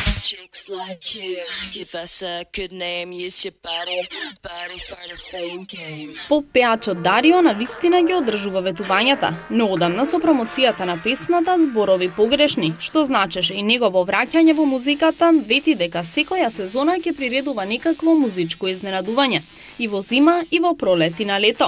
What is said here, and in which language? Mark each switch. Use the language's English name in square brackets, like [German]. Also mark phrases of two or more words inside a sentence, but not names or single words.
[English] Chicks like you, give us a good name, use your body for the fame game. [Macedonian] Поп-пеачот Дарио на вистина ги одржува ветувањата, но одамна со промоцијата на песната зборови погрешни, што значеше и негово враќање во музиката, вети дека секоја сезона ќе приредува некакво музичко изненадување, и во зима и во пролет и на лето.